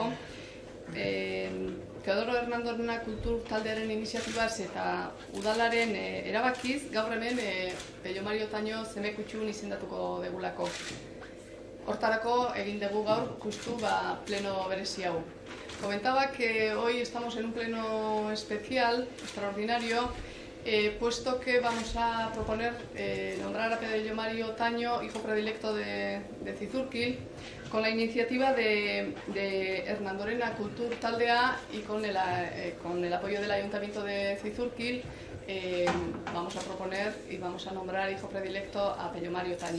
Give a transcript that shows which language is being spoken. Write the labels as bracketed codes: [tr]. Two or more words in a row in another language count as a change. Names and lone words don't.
[eu] Teodoro Hernandorena kultur taldearen iniziatibaz eta udalaren erabakiz, gaur hemen Pello Mario Otaño zemekutxun izendatuko degulako. Hortarako egin dugu gaur justu pleno berezi hau. [es] Comentaba que hoy estamos en un pleno especial, extraordinario, puesto que vamos a proponer nombrar a Pello Mario Otaño, hijo predilecto de Zizurkil, con la iniciativa de Hernandorena Kultur Taldea y con el apoyo del Ayuntamiento de Zizurkil, vamos a proponer y vamos a nombrar hijo predilecto a Pello Mario Otaño.